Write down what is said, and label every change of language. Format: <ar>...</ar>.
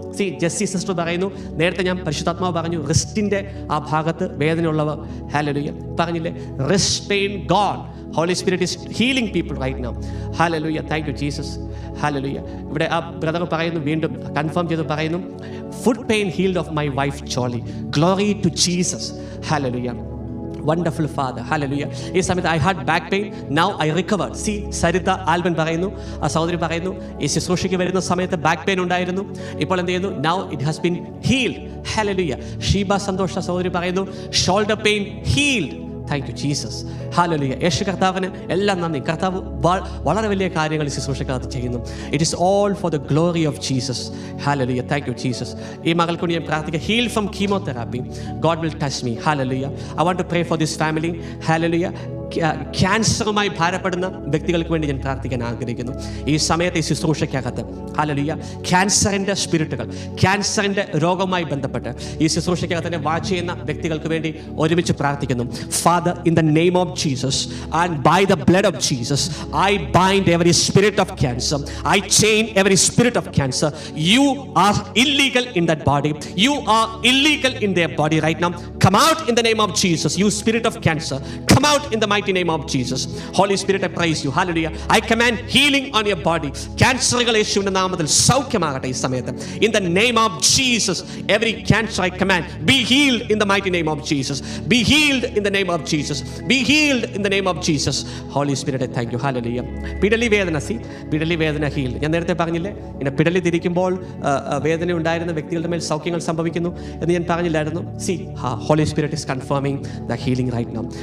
<ml>C, Jessy sister പറയുന്നു, നേരത്തെ ഞാൻ പരിശുദ്ധാത്മാവ് പറഞ്ഞു റിസ്റ്റിൻ്റെ ആ ഭാഗത്ത് വേദനയുള്ളവർ, ഹല്ലേലൂയ, പറഞ്ഞില്ലേ,</ml> <en>Wrist pain gone. Holy Spirit is healing people right now. Hallelujah. Thank you Jesus. Hallelujah.</en> <ml>ഇവിടെ ആ ബ്രദർ പറയുന്നു, വീണ്ടും കൺഫേം ചെയ്ത് പറയുന്നു,</ml> <en>foot pain healed of my wife Jolie. Glory to Jesus. Hallelujah. Wonderful Father. Hallelujah.</en> <ml>ഈ സമയത്ത്</ml> <en>I had back pain. Now I recovered.</en> <ml>See, Saritha Alban പറയുന്നു, ആ സഹോദരി പറയുന്നു, ഈ ശുശ്രൂഷയ്ക്ക് വരുന്ന സമയത്ത് ബാക്ക് പെയിൻ ഉണ്ടായിരുന്നു, ഇപ്പോൾ എന്ത് ചെയ്യുന്നു?</ml> <en>Now it has been healed. Hallelujah.</en> <ml>Sheeba സന്തോഷ സഹോദരി പറയുന്നു,</ml> <en>shoulder pain healed. Thank you Jesus. ഹല്ലേലൂയ.</en> <ml>യേശു കർത്താവിന് എല്ലാം നന്ദി. കർത്താവ് വളരെ വലിയ കാര്യങ്ങൾ ശുശ്രൂഷക്കകത്ത് ചെയ്യുന്നു.</ml> <en>It is all for the glory of Jesus. ഹല്ലേലൂയ. Thank you Jesus.</en> <ml>ഈ മകൾക്ക് ഞാൻ പ്രാർത്ഥിക്കുക,</ml> <en>Heal from chemotherapy. God will touch me. ഹല്ലേലൂയ. I want to pray for this family. ഹല്ലേലൂയ.</en> <ml>ക്യാൻസറുമായി ഭാരപ്പെടുന്ന വ്യക്തികൾക്ക് വേണ്ടി ഞാൻ പ്രാർത്ഥിക്കാൻ ആഗ്രഹിക്കുന്നു ഈ സമയത്ത്, ഈ ശുശ്രൂഷയ്ക്കകത്ത്. ഹല്ലേലൂയ. ക്യാൻസറിൻ്റെ സ്പിരിറ്റുകൾ, ക്യാൻസറിൻ്റെ രോഗവുമായി ബന്ധപ്പെട്ട് ഈ ശുശ്രൂഷയ്ക്കകത്ത് തന്നെ വാച്ച് ചെയ്യുന്ന വ്യക്തികൾക്ക് വേണ്ടി ഒരുമിച്ച് പ്രാർത്ഥിക്കുന്നു.</ml> <en>Father, in the name of Jesus and by the blood of Jesus, I bind every spirit of cancer. I chain every spirit of cancer. You are illegal in that body. You are illegal in their body right now. Come out in the name of Jesus. You spirit of cancer, come out in the mighty name of Jesus. Holy Spirit, I praise you. Hallelujah. I command healing on your body.</en> <ml>Cancer യേശുവിന്റെ നാമത്തിൽ സൗഖ്യമാകട്ടെ ഈ സമയത്ത്.</ml> <en>In the name of Jesus, every cancer I command, be healed in the mighty name of Jesus. Be healed in the name of Jesus. Be healed in the name of Jesus. Holy Spirit, I thank you. Hallelujah.</en> <ml>പിടലി വേദന</ml> <en>Heal.</en> <ml>ഞാൻ നേരത്തെ പറഞ്ഞില്ലേ, ഇങ്ങനെ പിടലി തിരിക്കുമ്പോൾ വേദന ഉണ്ടായിരുന്ന വ്യക്തികളുടെ മേൽ സൗഖ്യങ്ങൾ സംഭവിക്കുന്നു എന്ന് ഞാൻ പറഞ്ഞില്ലായിരുന്നു.</ml> <en>See, Holy Spirit is confirming the healing right now.</en>